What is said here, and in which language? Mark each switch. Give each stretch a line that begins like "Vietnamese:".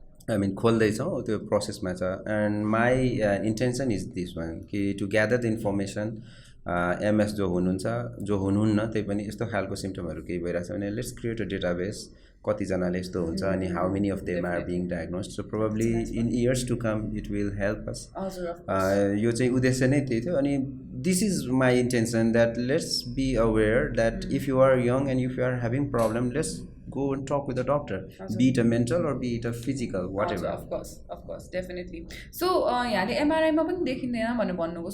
English: I mean
Nepali: खोल्दैछौँ, त्यो प्रोसेसमा छ.
English: And my intention is this one कि to gather the information.
Nepali: MS जो हुनुहुन्छ, जो हुनुहुन्न, त्यही पनि यस्तो खालको सिम्टमहरू केही भइरहेछ भने
English: Let's create a database.
Nepali: कतिजनाले यस्तो हुन्छ
English: अनि how many of them are being diagnosed. So probably in years to come it will help us.
Nepali: यो चाहिँ उद्देश्य नै त्यही थियो.
English: अनि this is my intention that let's be aware that if you are young and if you are having problem, let's go and talk with a doctor, be it a mental or be it a physical, whatever. Of course, definitely.
Nepali: So यहाँले MRI मा पनि देखिँदैन भनेर भन्नुभयो.